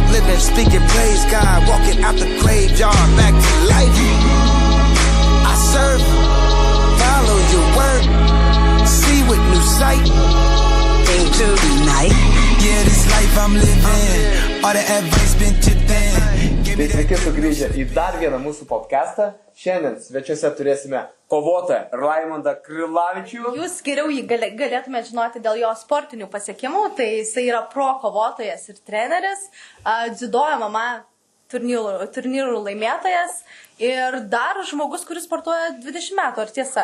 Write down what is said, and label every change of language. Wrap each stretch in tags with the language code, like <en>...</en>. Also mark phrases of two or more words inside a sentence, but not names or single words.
<en>Living, speaking, praise God. Walking out the graveyard, back to life. I serve, follow your word. See with new sight. Into the night. Yeah, this life I'm living. All the advice been tipped in.</en> <lt>Tai sveiki sugrįžę į dar vieną mūsų podcastą. Šiandien svečiuose turėsime kovotoją Raimondą Krilavičių. Jūs geriau jį galėtumėte žinoti dėl jo sportinių pasiekimų, tai jisai yra pro kovotojas ir treneris, dziudo MMA turnyrų laimėtojas ir dar žmogus, kuris sportuoja 20 metų, ar tiesa?</lt>